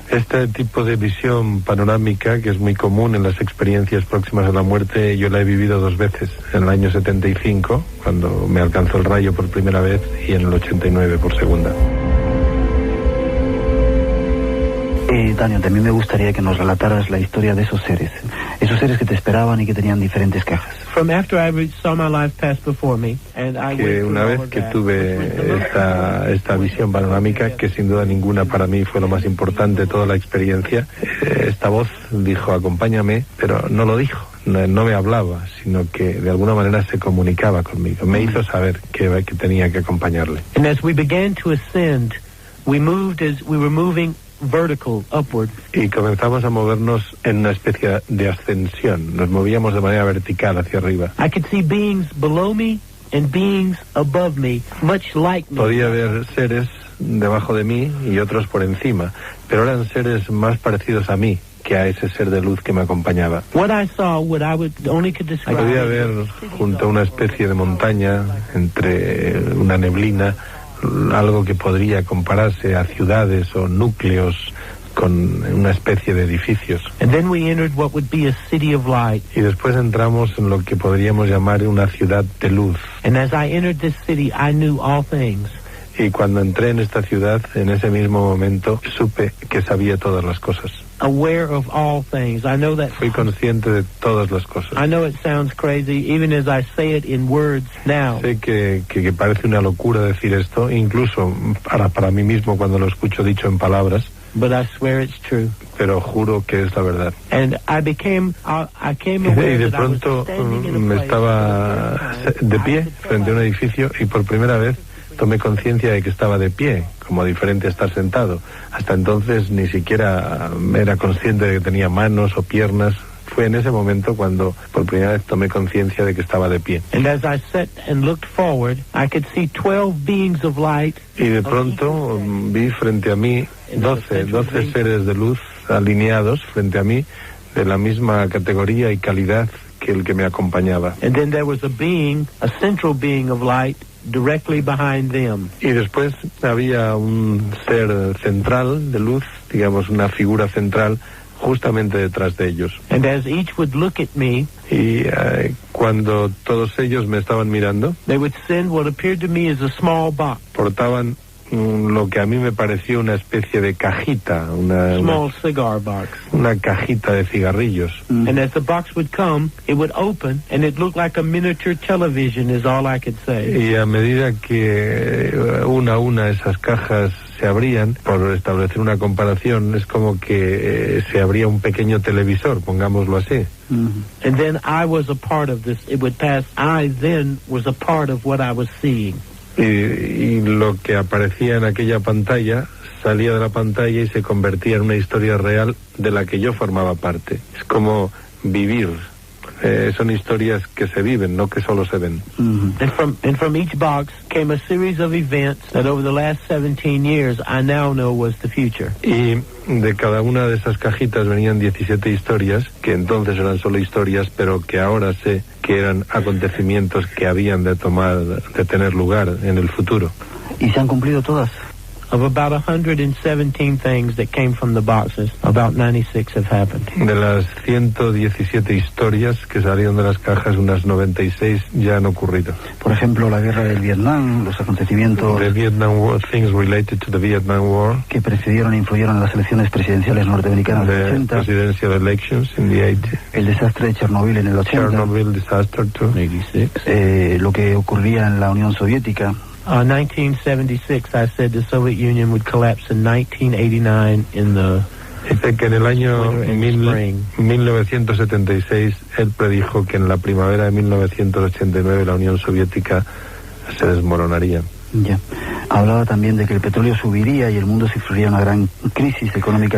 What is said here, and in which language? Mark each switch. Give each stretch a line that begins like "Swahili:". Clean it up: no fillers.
Spanish: Este tipo de visión panorámica, que es muy común en las experiencias próximas a la muerte, yo la he vivido 2 veces, en el año 75, cuando me alcanzó el rayo por primera vez, y en el 89 por segunda. Daniel, también me gustaría que nos relataras la historia de esos seres que te esperaban y que tenían diferentes cajas. Que una vez que tuve esta visión panorámica, que sin duda ninguna para mí fue lo más importante de toda la experiencia, esta voz dijo, acompáñame, pero no lo dijo, no me hablaba, sino que de alguna manera se comunicaba conmigo, me hizo saber que tenía que acompañarle.
English: And as we began to ascend, we moved as we were moving vertical, upward.
Spanish: Y comenzamos a movernos en una especie de ascensión. Nos movíamos de manera vertical hacia arriba.
English: I could see beings below me and beings above me, much like me.
Spanish: Podía ver seres debajo de mí y otros por encima, pero eran seres más parecidos a mí que a ese ser de luz que me acompañaba.
English: What I saw, what I would only could describe.
Spanish: Podía ver junto a una especie de montaña, entre una neblina, algo que podría compararse a ciudades o núcleos con una especie de edificios.
English: And then we entered what would be a city of light.
Spanish: Y después entramos en lo que podríamos llamar una ciudad de luz.
English: And as I entered this city, I knew all things.
Spanish: Y cuando entré en esta ciudad, en ese mismo momento, supe que sabía todas las cosas.
English: Aware of all things. I know that.
Spanish: Fui consciente de todas las cosas.
English: I know it sounds crazy, even as I say it in words now.
Spanish: Sé que parece una locura decir esto, incluso para mí mismo cuando lo escucho dicho en palabras.
English: But I swear it's true.
Spanish: Pero juro que es la verdad.
English: And I came aware
Spanish: y de pronto me estaba de pie frente a un edificio y por primera vez tomé conciencia de que estaba de pie, como diferente a estar sentado. Hasta entonces ni siquiera era consciente de que tenía manos o piernas. Fue en ese momento cuando por primera vez tomé conciencia de que estaba de pie.
English: And as I sat and looked forward, I could see 12 beings of light.
Spanish: Y de pronto vi frente a mí 12 seres de luz alineados frente a mí, de la misma categoría y calidad que el que me acompañaba.
English: And then there was a central being of light directly behind them.
Spanish: Y después había un ser central de luz, digamos una figura central justamente detrás de ellos.
English: And as each would look at me,
Spanish: y Cuando todos ellos me estaban mirando,
English: they would send what appeared to me as a small box.
Spanish: Portaban lo que a mí me pareció una especie de cajita,
English: small cigar box.
Spanish: Una cajita de cigarrillos.
English: And as the box would come, it would open, and it looked like a miniature television, is all I could say.
Spanish: Y a medida que una a una esas cajas se abrían, por establecer una comparación, es como que se abría un pequeño televisor, pongámoslo así.
English: And then I was a part of this. It would pass. I then was a part of what I was seeing.
Spanish: Y lo que aparecía en aquella pantalla salía de la pantalla y se convertía en una historia real de la que yo formaba parte. Es como vivir. Son historias que se viven, no que solo se ven.
English: And from each box came a series of events that over the last 17 years I now know was the future.
Spanish: Y de cada una de esas cajitas venían 17 historias, que entonces eran solo historias, pero que ahora sé que eran acontecimientos que habían de tener lugar en el futuro. ¿Y se han cumplido todas?
English: Of about 117 things that came from the boxes, about 96 have happened.
Spanish: De las 117 historias que salieron de las cajas, unas 96 ya han ocurrido. Por ejemplo, la guerra del Vietnam, los acontecimientos...
English: The Vietnam War, things related to the Vietnam War.
Spanish: Que precedieron e influyeron en las elecciones presidenciales norteamericanas del 80.
English: Presidential elections in the 80s.
Spanish: El desastre de Chernobyl en el 80.
English: Chernobyl disaster too. 86.
Spanish: Lo que ocurría en la Unión Soviética.
English: 1976, I said the Soviet Union would collapse in 1989 in the...
Spanish: Dice que en el año 1976 él predijo que en la primavera de 1989 la Unión Soviética se desmoronaría. Ya. Hablaba también de que el petróleo subiría y el mundo sufriría una gran crisis económica.